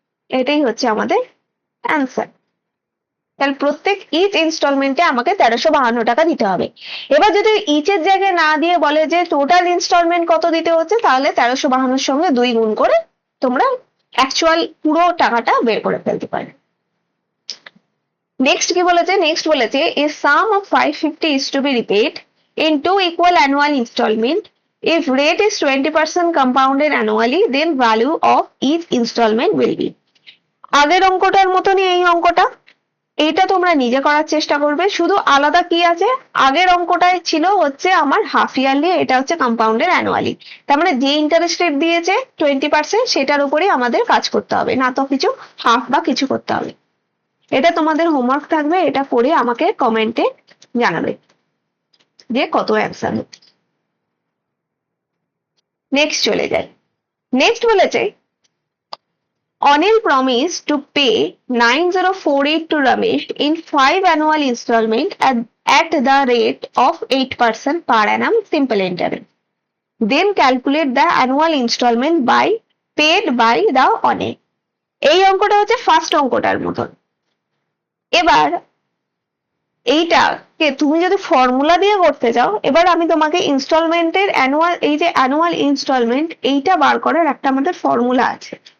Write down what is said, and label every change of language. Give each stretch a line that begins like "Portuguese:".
Bangla: এটাই হচ্ছে আমাদের অ্যান্সার। তাহলে প্রত্যেক ইচ ইনস্টলমেন্টে আমাকে 1352 টাকা দিতে হবে। এবার যদি ইচের জায়গায় না দিয়ে বলে যে টোটাল ইনস্টলমেন্ট কত দিতে হচ্ছে, তাহলে 1352 সঙ্গে 2 গুণ করে তোমরা অ্যাকচুয়াল পুরো টাকাটা বের করে ফেলতে পারবে। নেক্সট কি বলেছে, নেক্সট বলেছে
English: a sum of 550 is to be repaid in 2 equal annual installment. If rate is 20% compounded annually, then value of each installment will be।
Bangla: আগের অঙ্কটার মতনই এই অঙ্কটা, এইটা তোমরা নিজে করার চেষ্টা করবে, শুধু আলাদা কি আছে, আগের অঙ্কটায় ছিল হচ্ছে আমার হাফ ইয়ারলি, এটা হচ্ছে কম্পাউন্ডেড অ্যানুয়ালি। তার মানে যে ইন্টারেস্ট রেট দিয়েছে 20%, সেটার উপরেই আমাদের কাজ করতে হবে, না তো কিছু হাফ বা কিছু করতে হবে। এটা তোমাদের হোমওয়ার্ক থাকবে, এটা করে আমাকে কমেন্টে জানাবে যে কত অ্যান্সার। নেক্সট চলে যায়। নেক্সট বলেছে
English: Anil promised to pay 9048 to Ramesh in 5 annual installment at the rate of 8% per annum simple interest. Then calculate the annual installment by paid by the Anil.
Bangla: এই অঙ্কটা হচ্ছে ফার্স্ট অঙ্কটার মতন। এবার এইটাকে তুমি যদি ফর্মুলা দিয়ে করতে চাও, এবার আমি তোমাকে ইনস্টলমেন্টের অ্যানুয়াল, এই যে অ্যানুয়াল ইনস্টলমেন্ট, এইটা বার করার একটা আমাদের ফর্মুলা আছে।